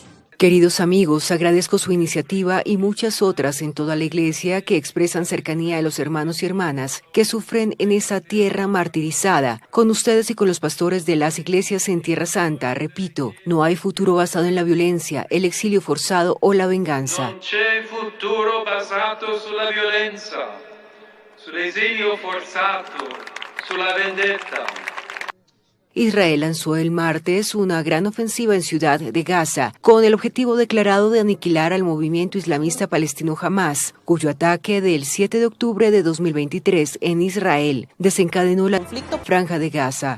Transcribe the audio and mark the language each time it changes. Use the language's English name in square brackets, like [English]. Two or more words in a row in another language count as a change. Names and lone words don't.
[Spanish] Queridos amigos, agradezco su iniciativa y muchas otras en toda la Iglesia que expresan cercanía a los hermanos y hermanas que sufren en esa tierra martirizada. Con ustedes y con los pastores de las iglesias en Tierra Santa, repito, no hay futuro basado en la violencia, el exilio forzado o la venganza. [Italian] Non c'è futuro basato sulla violenza, sull'esilio forzato, sulla vendetta. [Spanish] Israel lanzó el martes una gran ofensiva en Ciudad de Gaza, con el objetivo declarado de aniquilar al movimiento islamista palestino Hamás, cuyo ataque del 7 de octubre de 2023 en Israel desencadenó la Franja de Gaza.